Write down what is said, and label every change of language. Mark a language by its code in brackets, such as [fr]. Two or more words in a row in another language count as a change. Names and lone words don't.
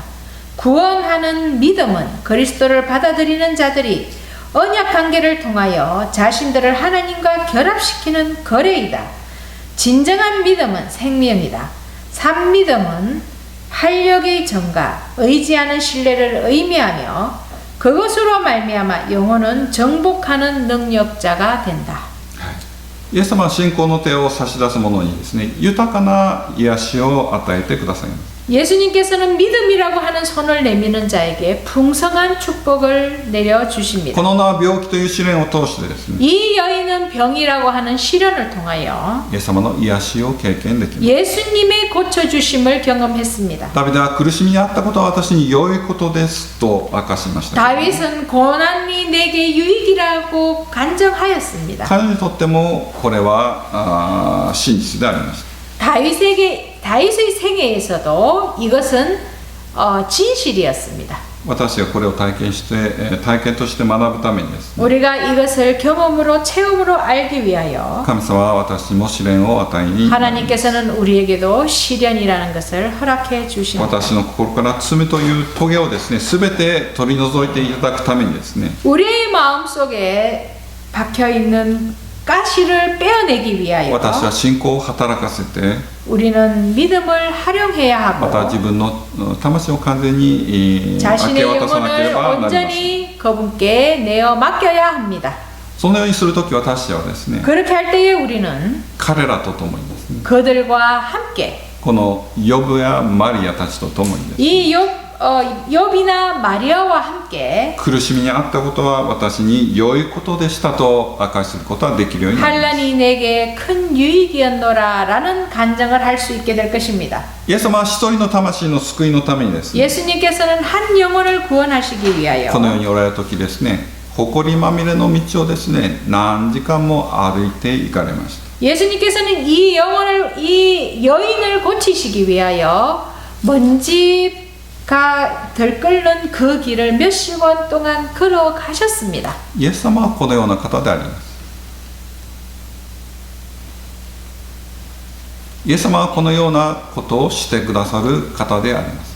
[ko] 구원하는 믿음은 그리스도를 받아들이는 자들이 언약 관계를 통하여 자신들을 하나님과 결합시키는 거래이다. 진정한 믿음은 생명이다. 산 믿음은 활력의 증가, 의지하는 신뢰를 의미하며 그것으로 말미암아 영혼은 정복하는 능력자가 된다. [ja] イエス様は信仰の手を差し出す者にですね、豊かな癒しを与えてくださいます。 [ko] 예수님께서는 믿음이라고 하는 손을 내미는 자에게 풍성한 축복을 내려 주십니다. [ja] この女は病気という試練を通してですね、 [ko] 이 여인은 병이라고 하는 시련을 통하여 [ja] イエス様の癒しを経験できます。 [ko] 예수님의 고쳐주심을 경험했습니다. [ja] ダビデは苦しみにあったことは私に良いことですと明かしました。 [ko] 다윗은 고난이 내게 유익이라고 간증하였습니다. [ja] 彼にとってもこれは真実でありました。 [ko] 다윗의 생애에서도 이것은 진실이었습니다. [ja] 私がこれを体験として学ぶためにですね、 [ko] 우리가 이것을 경험으로 체험으로 알기 위하여 [ja] 神様は私にも試練を与えに [ko] 하나님께서는 우리에게도 시련이라는 것을 허락해 주십니다. [ja] 私の心から罪という棘をですね、全て取り除いていただくためにですね、 [ko] 우리의 마음속에 박혀있는 가시를 빼어내기 위하여 [ja] 私は信仰を働かせて [ko] 우리는 믿음을 활용해야 [ja] また [ko] 하고 [ja] 自分の魂を完全に明 [ko] 자신의 [ja] け渡さなけれ [ko] 영혼을 [ja] ばなりません。 [ko] 온전히 그분께 내어 맡겨야 합니다. [ja] そのようにするとき私はですね、 [ko] 그렇게 할 때에 우리는 [ja] 彼らと共にですね、 [ko] 그들과 함께 [ja] このヨブやマリアたちと共にですね、 [ko] 이 욥이나 마리아와 함께 [ja] 苦しみにあったことは私に良いことでしたと明かしすることはできるようになります。 [ko] 환란이 내게 큰 유익이었노라라는 간증을 할 수 있게 될 것입니다. [ja] イエス様は一人の魂の救いのためにですね、 [ko] 예수님께서는 한 영혼을 구원하시기 위하여 [ja] このようにおられる時ですね、埃まみれの道をですね、何時間も歩いて行かれました。 [ko] 예수님께서는 이 여인을 고치시기 위하여 먼지가 들끓는 그 길을 몇 시간 동안 걸어가셨습니다. [ja] イエス様はこのような方であります。イエス様はこのようなことをしてくださる方であります。